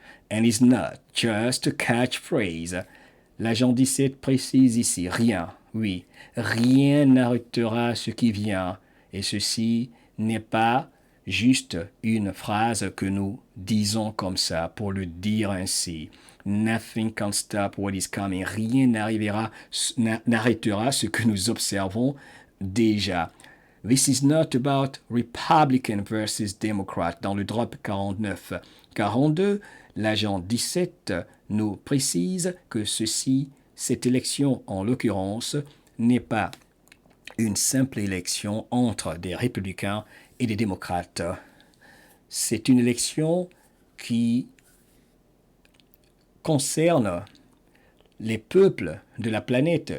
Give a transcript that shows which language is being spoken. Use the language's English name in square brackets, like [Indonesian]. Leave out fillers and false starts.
[English] And it's not just a catchphrase. [French] L'agent 17 précise ici, rien, oui, rien n'arrêtera ce qui vient. Et ceci n'est pas juste une phrase que nous disons comme ça, pour le dire ainsi. [English] Nothing can stop what is coming. [French] Rien n'arrêtera ce que nous observons déjà. [English] This is not about Republican versus Democrat. [French] Dans le drop 49-42, l'agent 17 nous précise que cette élection en l'occurrence, n'est pas une simple élection entre des républicains et des démocrates. C'est une élection qui concerne les peuples de la planète.